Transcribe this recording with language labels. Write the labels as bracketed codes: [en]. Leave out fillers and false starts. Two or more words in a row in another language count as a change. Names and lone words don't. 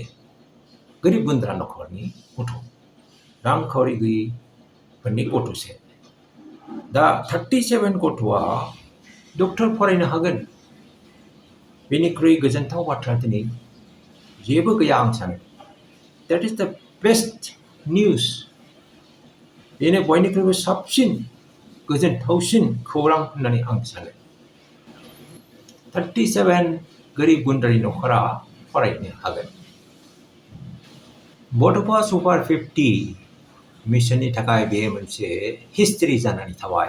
[brx] गोरिब गुन्द्रा न'खरनि गथ', रांखावरि गैयिफोरनि गथ'सो। दा 37 गथ'आ डक्टर फरायनो हागोन। बेनिख्रुइ गोजोनथाव बाथ्रा दिनै जेबो गैया आं सानो। [en] That is the best news. [brx] बेनो बयनिख्रुइबो साबसिन गोजोनथावसिन खौरां होननानै आं सानो। 37 गोरिब गुन्द्रानि न'खरा फरायनो हागोन। बड'फा सुपार 50 मिशननि थाखाय बे मोनसे हिस्ट्रि जानानै थाबाय।